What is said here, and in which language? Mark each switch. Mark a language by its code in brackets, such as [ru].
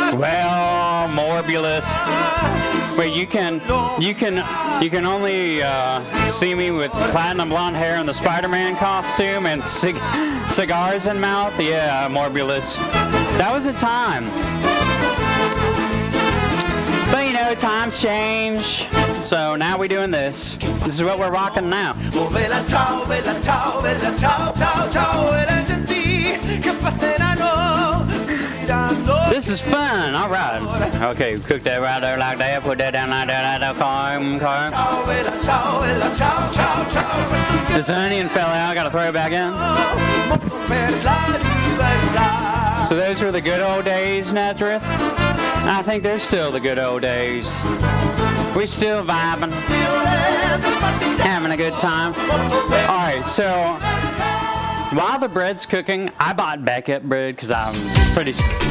[en] Well, Morbulus, wait, you can only see me with platinum blonde hair and the Spider-Man costume and cigars in mouth? Yeah, Morbulus. That was a time. But you know, know, times change. So now we're doing this. This is what we're rocking now. [it] Oh, bella ciao, ciao, ciao, ciao, e le genti che passeranno gridando. [en] This is fun. All right. Okay, cook that right there like that. Put that down like that. [it] Ciao, bella ciao, ciao, ciao, ciao. [en] This onion fell out. I gotta throw it back in. [it] Per la libertà. [en] So those were the good old days, Nazareth. I think they're still the good old days. We're still vibing, having a good time. All right, so while the bread's cooking, I bought backup bread because I'm pretty sure.